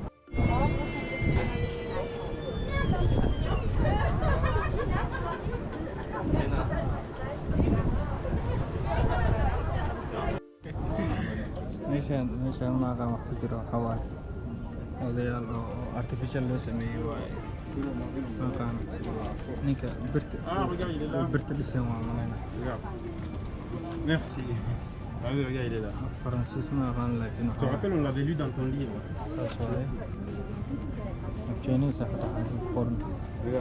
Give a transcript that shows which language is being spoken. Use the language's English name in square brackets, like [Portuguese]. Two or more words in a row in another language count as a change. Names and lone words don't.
[Somali] meeshaan ma aqaan wax ku jiro waxa waaye odayaal oo artificial loo sameeyey waaye ma aqaan ninka birta dhisan waa malayna [French] Merci. Ah oui, regarde, il est là. [Somali] Francis ma aqaan laakiin [French] Je te rappelle, on l'avait lu dans ton livre. Chinese حتى قرن ريال